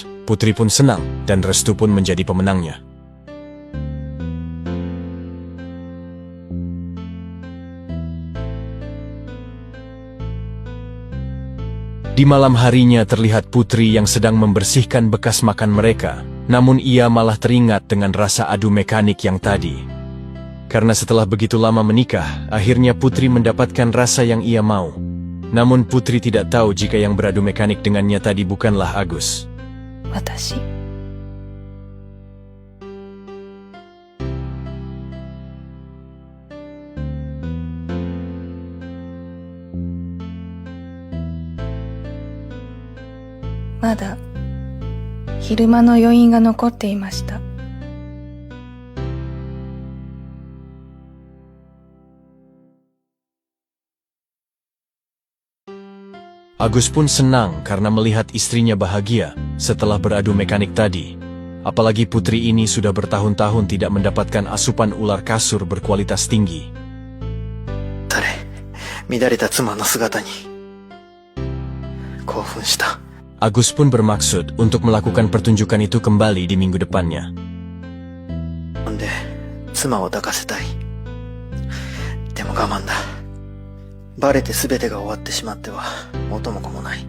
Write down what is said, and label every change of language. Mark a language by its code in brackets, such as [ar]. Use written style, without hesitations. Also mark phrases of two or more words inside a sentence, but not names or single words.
[id] Putri pun senang, dan Restu pun menjadi pemenangnya. Di malam harinya terlihat Putri yang sedang membersihkan bekas makan mereka, namun ia malah teringat dengan rasa adu mekanik yang tadi. Karena setelah begitu lama menikah, akhirnya Putri mendapatkan rasa yang ia mau. Namun Putri tidak tahu jika yang beradu mekanik dengannya tadi bukanlah Agus. [ja] 私 まだ昼間の余韻が残っていました。 [id] Agus pun senang karena melihat istrinya bahagia setelah beradu mekanik tadi. Apalagi Putri ini sudah bertahun-tahun tidak mendapatkan asupan ular kasur berkualitas tinggi. [ja] 乱れた妻の姿に興奮した。 [id] Agus pun bermaksud untuk melakukan pertunjukan itu kembali di minggu depannya. [ja] で、妻を抱かせたい。でも我慢だ。バレて全てが終わってしまっては元も子もない。